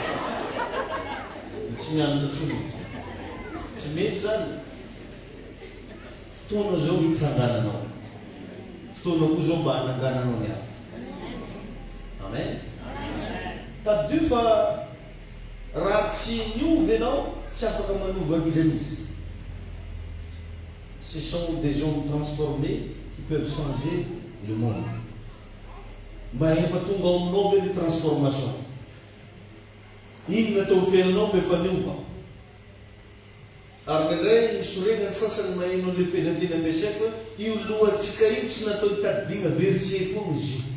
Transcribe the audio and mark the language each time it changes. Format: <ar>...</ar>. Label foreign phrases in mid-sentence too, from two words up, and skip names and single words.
<mg>Tsy mianatra tsony. Tsy mety zany. Fotoana zao hitsangananao. Fotoana koa zao mba hanangananao ny hafa. Amen. Taddio fa raha tsy niovy ianao tsy afaka manova an'izanizy.</mg> <fr>Ce sont des gens transformés qui peuvent changer le monde.</fr> <mg>Mba efa tonga aminao ve ny transformation. Iny natao fiainanao mba efa niova. Ary indray misorena ny sasany maheno an'ilay fehezantena ampiasaiko io lohantsika io tsy natao hitadidigna verset foana izy io.</mg>